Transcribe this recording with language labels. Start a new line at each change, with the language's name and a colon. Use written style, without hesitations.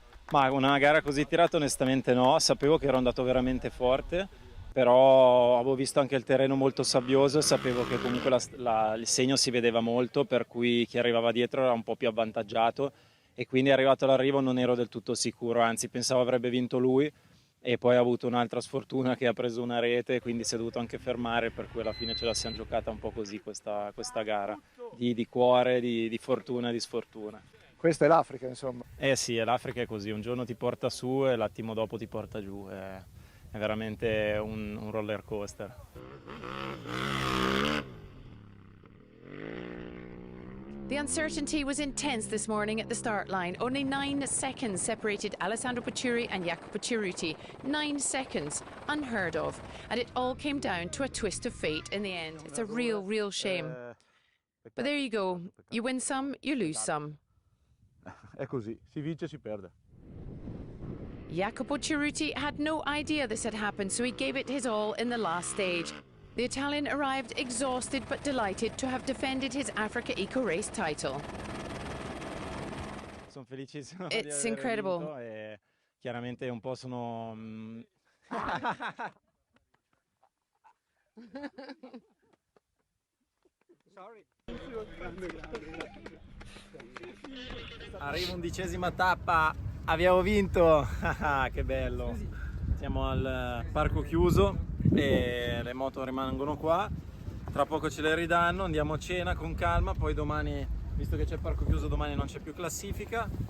Italian: Ma una gara così tirata onestamente no, sapevo che ero andato veramente forte, però avevo visto anche il terreno molto sabbioso e sapevo che comunque il segno si vedeva molto, per cui chi arrivava dietro era un po' più avvantaggiato, e quindi arrivato all'arrivo non ero del tutto sicuro, anzi pensavo avrebbe vinto lui, e poi ha avuto un'altra sfortuna che ha preso una rete, quindi si è dovuto anche fermare, per cui alla fine ce la siamo giocata un po' così questa gara, di cuore, di fortuna e di sfortuna. Questa è l'Africa, insomma. Eh sì, l'Africa è così, un giorno ti porta su e l'attimo dopo ti porta giù, è veramente un roller coaster.
English: The uncertainty was intense this morning at the start line. Only 9 seconds separated Alessandro Buttiuri and Jacopo Cerutti. 9 seconds, unheard of. And it all came down to a twist of fate in the end. It's a real shame. But there you go. You win some, you lose some.
Italian: È così, si vince e si perde.
English: Jacopo Cerutti had no idea this had happened, so he gave it his all in the last stage. The Italian arrived exhausted but delighted to have defended his Africa Eco Race title.
Italian: Sono felicissimo
English: It's
Italian: di aver
English: incredible.
Italian: vinto, e chiaramente un po' sono... Arriva 11ª tappa, abbiamo vinto, che bello, siamo al parco chiuso e le moto rimangono qua, tra poco ce le ridanno, andiamo a cena con calma, poi domani, visto che c'è il parco chiuso, domani non c'è più classifica,